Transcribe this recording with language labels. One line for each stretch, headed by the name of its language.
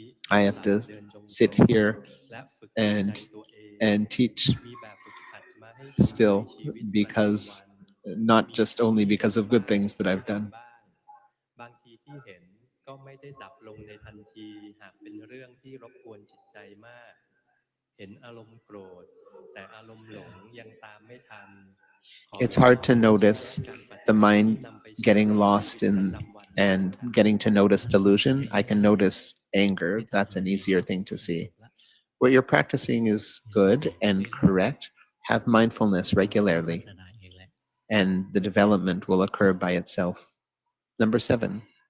English: I have to sit here and teach still, because not just only because of good things that I've done.
Thai: บางทีที่เห็นก็ไม่ได้ดับลงในทันทีหากเป็นเรื่องที่รบกวนจิตใจมากเห็นอารมณ์โกรธแต่อารมณ์หลงยังตามไม่ทัน
English: It's hard to notice the mind getting lost in and getting to notice delusion. I can notice anger. That's an easier thing to see. What you're practicing is good and correct. Have mindfulness regularly, and the development will occur by itself. Number 7.